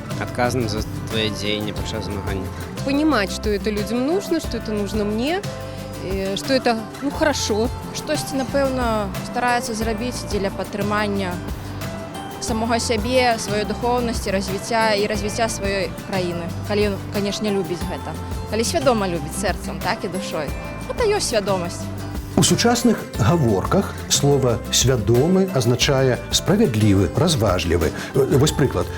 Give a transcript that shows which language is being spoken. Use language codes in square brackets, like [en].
[be] Адказным за твае дзеянні падчас змагання. [ru] Понимать, что это людям нужно, что это нужно мне, что это, хорошо. [be] Штосьці, напэўна, стараецца зрабіць дзеля падтрымання самога сябе, сваёй духоўнасці, развіцця і развіцця сваёй краіны. Калі ён, канешне, любіць гэта. Калі свядома любіць сэрцам, так і душой. Гэта ёсць свядомасць. У сучасных гаворках слово «свядомы» азначае справядлівы, разважлівы. Вось прыклад.